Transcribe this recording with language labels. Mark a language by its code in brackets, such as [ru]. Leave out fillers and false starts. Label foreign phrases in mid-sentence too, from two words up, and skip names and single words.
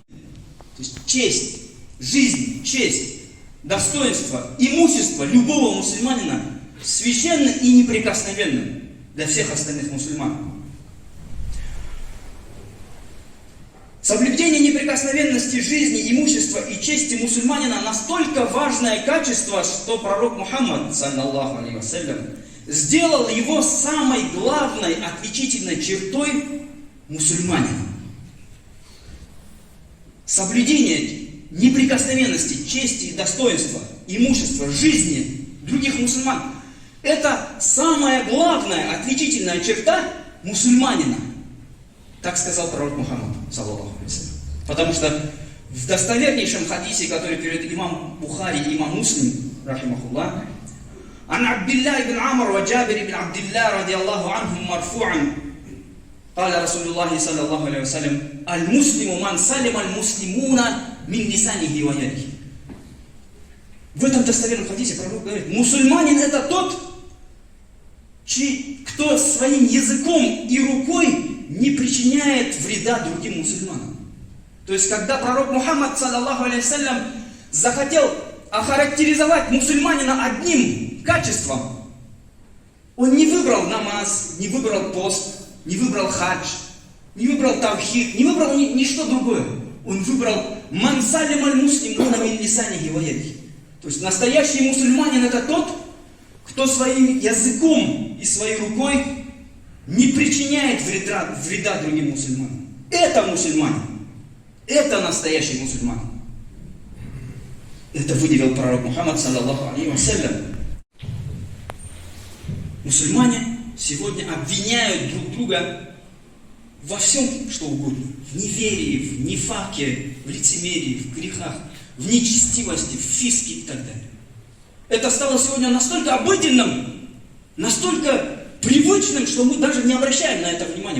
[ru] То есть честь, жизнь, честь, достоинство, имущество любого мусульманина священно и неприкосновенно для всех остальных мусульман. Соблюдение неприкосновенности жизни, имущества и чести мусульманина настолько важное качество, что пророк Мухаммад, [ar] صلى الله عليه وسلم, [ru] сделал его самой главной отличительной чертой мусульманина. Соблюдение неприкосновенности, чести и достоинства, имущества, жизни других мусульман – это самая главная отличительная черта мусульманина. Так сказал пророк Мухаммад, [ar] صلى الله عليه وسلم. [ru] Потому что в достовернейшем хадисе, который перед имам Бухари и имам Муслим, рахимахуллах, [ar] عن عبد الله بن عمرو وجابر بن عبد الله رضي الله عنهم مرفوعا قال رسول الله صلى الله عليه وسلم المسلم من سلم المسلمون من لسانه ويده. [ru] В этом достоверном хадисе пророк говорит: мусульманин — это тот, кто своим языком и рукой не причиняет вреда другим мусульманам. То есть, когда пророк Мухаммад, [ar] صلى الله عليه وسلم, [ru] захотел охарактеризовать мусульманина одним качеством, он не выбрал намаз, не выбрал пост, не выбрал хадж, не выбрал тавхид, не выбрал ничто другое. Он выбрал [ar] «من سلم المسلمون من لسانه ويده». [ru] То есть настоящий мусульманин — это тот, кто своим языком и своей рукой не причиняет вреда другим мусульманам. Это мусульманин. Это настоящий мусульманин. Это выделил пророк Мухаммад, [ar] صلى الله عليه وسلم. [ru] Мусульмане сегодня обвиняют друг друга во всем, что угодно. В неверии, в нифаке, в лицемерии, в грехах, в нечестивости, в фиске и так далее. Это стало сегодня настолько обыденным, настолько привычным, что мы даже не обращаем на это внимания.